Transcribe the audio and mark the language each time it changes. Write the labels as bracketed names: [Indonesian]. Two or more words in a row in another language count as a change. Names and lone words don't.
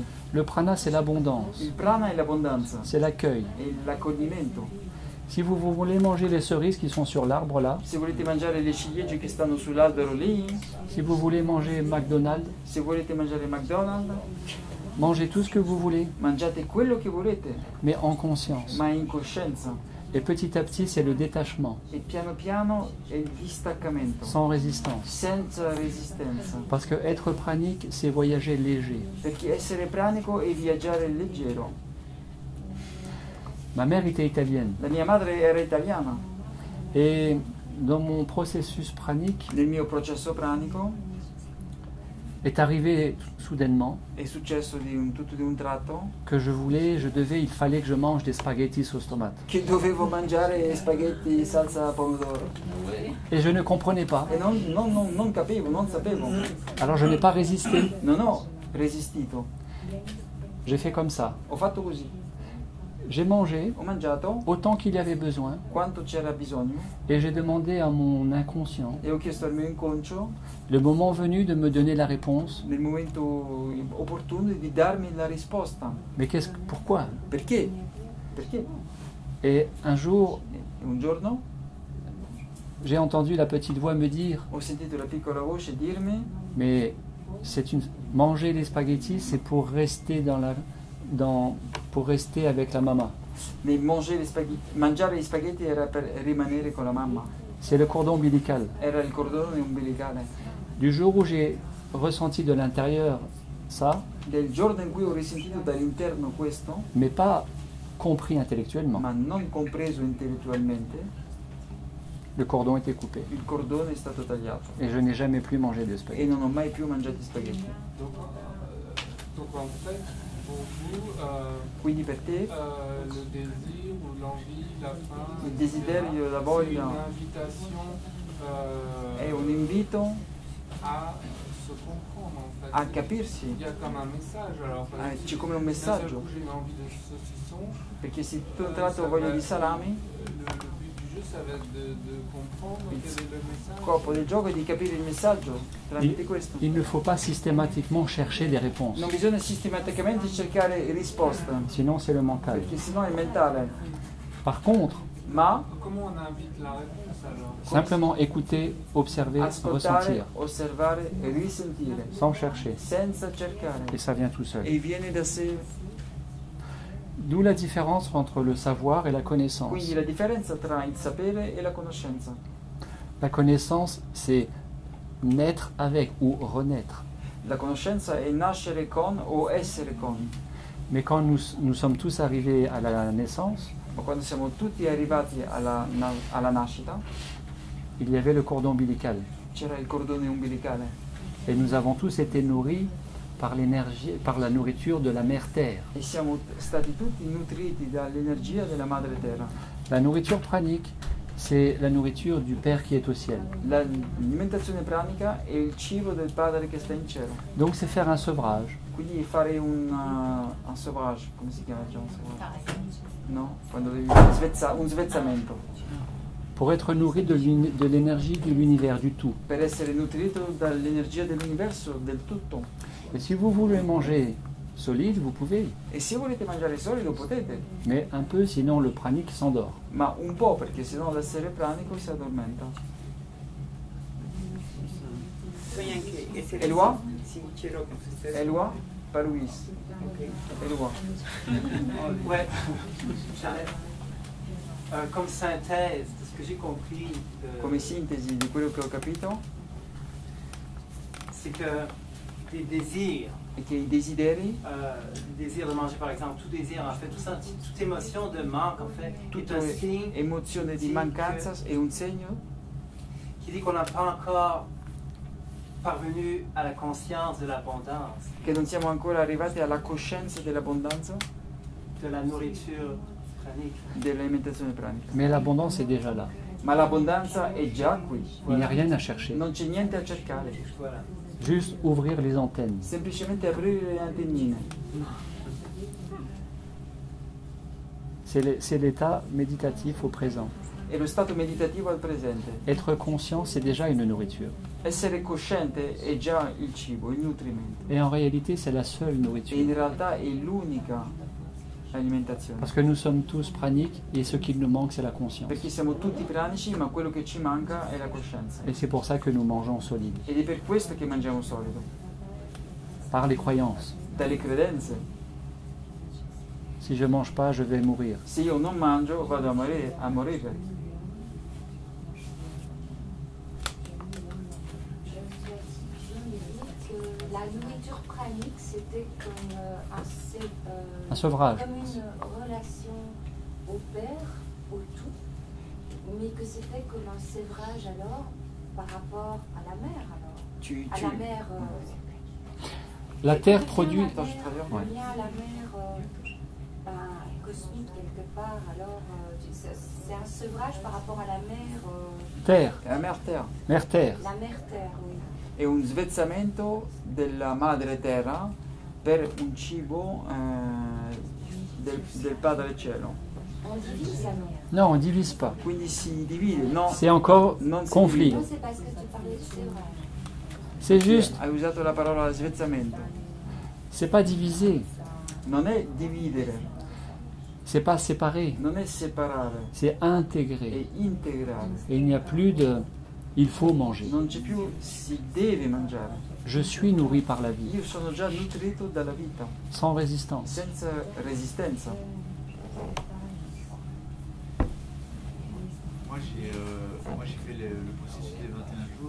[French] Le prana c'est l'abondance, [Italian] il prana è l'abbondanza, [French] c'est l'accueil. [Italian] è l'accoglimento. [French] Si vous voulez manger les cerises qui sont sur l'arbre là, [Italian] Se volete mangiare le ciliegie che stanno sull'albero lì, [French] si vous voulez manger McDonald's, [Italian] se volete mangiare McDonald's, [French] Mangez tout ce que vous voulez, [Italian] mangiate quello che volete, [French] mais en conscience. [Italian] ma in coscienza. [French] Et petit à petit, c'est le détachement, [Italian] E piano piano è il distaccamento, [French] sans résistance. [Italian] senza resistenza. [French] Parce que être pranique, c'est voyager léger. [Italian] Perché essere pranico è viaggiare leggero. [French] Ma mère était italienne. [Italian] La mia madre era italiana. [French] Et dans mon processus pranique, [Italian] Nel mio processo pranico [French] est arrivé soudainement [Italian] è successo tutto di un tratto [French] que il fallait que je mange des spaghettis sauce tomate. [Italian] che dovevo mangiare spaghetti salsa pomodoro. [French] Et je ne comprenais pas. [Italian] E non capivo, non sapevo. [French] Alors je n'ai pas résisté. [Italian] Non ho resistito. [French] J'ai fait comme ça. [Italian] Ho fatto così. [French] J'ai mangé [Italian] Ho mangiato [French] autant qu'il y avait besoin [Italian] quanto c'era bisogno [French] et j'ai demandé à mon inconscient, [Italian] e ho chiesto al mio inconscio, [French] le moment venu, de me donner la réponse. [Italian] nel momento opportuno, di darmi la risposta. [French] Mais pourquoi? [Italian] Perché? Perché? [French] Et un jour, [Italian] E un giorno [French] j'ai entendu la petite voix me dire, [Italian] ho sentito la piccola voce dirmi: [French] mais manger les spaghettis, c'est pour rester pour rester avec la maman. [Italian] mangiare gli spaghetti era per rimanere con la mamma. [French] C'est le cordon ombilical. [Italian] Era il cordone umbilicale. [French] Du jour où j'ai ressenti de l'intérieur ça, [Italian] Del giorno in cui ho risentito dall'interno questo, [French] mais pas compris intellectuellement, [Italian] ma non compreso intellettualmente, [French] le cordon était coupé. [Italian] il cordone è stato tagliato [French] Et je n'ai jamais plus mangé de [Italian] e [French] spaghettis. [Italian] non ho mai più mangiato spaghetti. [French] Donc en fait, pour vous, [Italian] Quindi per te [French] le désir ou l'envie, la faim, [Italian] il desiderio, la [French] c'est [Italian] voglia [French] un'invitation [Italian] è un invito [French] à se comprendre en fait. [Italian] a capirsi. [French] Il y a comme un message alors. parce que [Italian] C'è come un [French] d'un seul [Italian] messaggio, [French] coup, j'ai une envie de saucisson. [Italian] perché se tu un tratto ho voglia di salami, [French] Le but du jeu, ça va être de comprendre [Italian] il [French] quel est le message. [Italian] scopo del gioco è di capire il messaggio tramite questo. [French] Il ne faut pas systématiquement chercher des réponses, [Italian] Non bisogna sistematicamente cercare risposte, [French] sinon c'est le mental. [Italian] perché sennò è mentale. [French] Par contre, [Italian] Ma [French] Comment on invite la réponse alors? simplement écouter, observer, [Italian] ascoltare, [French] ressentir, [Italian] osservare e risentire, [French] sans chercher. [Italian] senza cercare. [French] Et ça vient tout seul. [Italian] E viene da sé. [French] D'où la différence entre le savoir et la connaissance. [Italian] Quindi la differenza tra il sapere e la conoscenza. [French] La connaissance, c'est naître avec ou renaître. [Italian] La conoscenza è nascere con o essere con. [French] Mais quand nous sommes tous arrivés à la naissance, [Italian] Ma quando siamo tutti arrivati alla nascita, [French] il y avait le cordon ombilical. [Italian] c'era il cordone umbilicale. [French] Et nous avons tous été nourris par l'énergie, par la nourriture de la mère terre. [Italian] E siamo stati tutti nutriti dall'energia della madre terra. [French] La nourriture pranique, c'est la nourriture du Père qui est au ciel. [Italian] L'alimentazione pranica è il cibo del Padre che sta in cielo. [French] Donc c'est faire un sevrage. [Italian] Quindi fare un sevrage, come si chiama già un sevrage? No? Quando devi un svezzamento. [French] Pour être nourri de l'énergie de l'univers, du tout. [Italian] Per essere nutrito dall'energia dell'universo, del tutto. [French] Et si vous voulez manger solide, vous pouvez. [Italian] E se volete mangiare solido potete, [French] Mais un peu, sinon le pranique s'endort. [Italian] ma un po' perché sennò l'essere pranico si addormenta. [French] Eloi? Eloi? Paruis. Eloi. Ouais. Comme synthèse de ce que j'ai compris, [Italian] Come sintesi di quello che ho capito, [French] c'est que les désirs, [Italian] è che i desideri, [French] le désir de manger par exemple, tout désir en fait, toute émotion de manque en fait, [Italian] tutta [French] est un signe [Italian] emozione di mancanza è un segno [French] qui dit qu'on n'a pas encore parvenu à la conscience de l'abondance, [Italian] che non siamo ancora arrivati alla coscienza dell'abbondanza [French] de la nourriture pranique. [Italian] dell'alimentazione pranica. [French] Mais l'abondance est déjà là. [Italian] Ma l'abbondanza è già qui. [French] Il n'y a rien à chercher. [Italian] Non c'è niente a cercare. [French] Voilà. Juste ouvrir les antennes. [Italian] Semplicemente aprire le antennine. [French] C'est l'état méditatif au présent. [Italian] È lo stato meditativo al presente. [French] Être conscient, c'est déjà une nourriture. [Italian] Essere cosciente è già il cibo, il nutrimento. [French] Et en réalité, c'est la seule [Italian] E in [French] nourriture. [Italian] realtà è l'unica alimentazione. [French] Parce que nous sommes tous praniques et ce qui nous manque, c'est la conscience. [Italian] Perché siamo tutti pranici, ma quello che ci manca è la coscienza. [French] Et c'est pour ça que nous mangeons solide. [Italian] Ed è per questo che mangiamo solido. [French] Par les croyances. [Italian] dalle credenze. [French] Si je ne mange pas, je vais mourir. [Italian] Se io non mangio vado a morire. [French] La nourriture pranique, c'était comme un sevrage. Comme une relation au Père, au tout, mais que c'était comme un sévrage alors par rapport à la mer alors. À la mer. La terre produit. Le lien à la mer cosmique quelque part, alors c'est un sevrage par rapport à la mer. Terre. La mer terre. Mer terre. La mer terre, oui. [Italian] È un svezzamento della madre terra per un cibo del Padre Cielo. [French] On divise la mer. Non, on ne divise pas. [Italian] Quindi si divide, no? [French] C'est encore [Italian] Non si [French] conflit. Non, c'est parce que tu parlais de sévrage. C'est juste. [Italian] Hai usato la parola svezzamento. [French] C'est pas diviser. [Italian] Non è dividere, [French] C'est pas séparer. [Italian] non è separare, [French] C'est intégrer. [Italian] è integrare. [French] Et il n'y a plus de. Il faut manger. [Italian] Non c'è più si deve mangiare. [French] Je suis nourri par la vie, [Italian] Io sono già nutrito dalla vita, [French] sans résistance. [Italian] senza resistenza. [French] Moi j'ai fait le processus des 21 jours